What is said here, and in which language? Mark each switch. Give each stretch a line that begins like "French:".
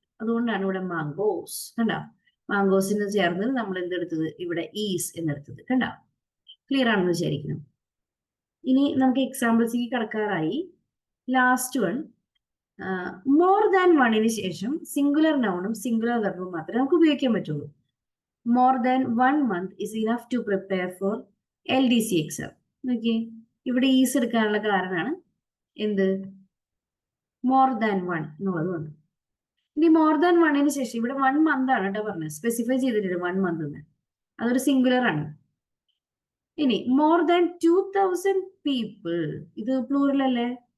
Malayalam: അതുകൊണ്ടാണ് ഇവിടെ മാംഗോസ്. കണ്ടോ? മാംഗോസിന് ചേർന്ന് നമ്മൾ എന്തെടുത്തത്? ഇവിടെ ഈസ് എന്നെടുത്തത്. കണ്ടോ? ക്ലിയർ ആണെന്ന് വിചാരിക്കണം. ഇനി നമുക്ക് എക്സാമ്പിൾസിലേക്ക് കടക്കാറായി. ലാസ്റ്റ് വൺ, മോർ ദാൻ വണ്ണിന് ശേഷം സിംഗുലർ നൗണും സിംഗുലർ വെർബും മാത്രമേ നമുക്ക് ഉപയോഗിക്കാൻ പറ്റുള്ളൂ.
English: More than 1 month is enough to prepare for LDC exam.
Malayalam: നോക്കിയേ, ഇവിടെ ഈസ് എടുക്കാനുള്ള കാരണമാണ് എന്ത്? മോർ ദാൻ 1 എന്നുള്ളത് വന്നു. ഇനി മോർ ദാൻ 1ന് ശേഷം ഇവിടെ 1 month ആണ് കേട്ടോ പറഞ്ഞത്, സ്പെസിഫൈ ചെയ്തിട്ടുണ്ട് 1 month എന്ന്. അതൊരു സിംഗുലർ ആണ്. ഇനി മോർ ദാൻ 2000 people, ഇത് പ്ലൂറൽ അല്ലേ?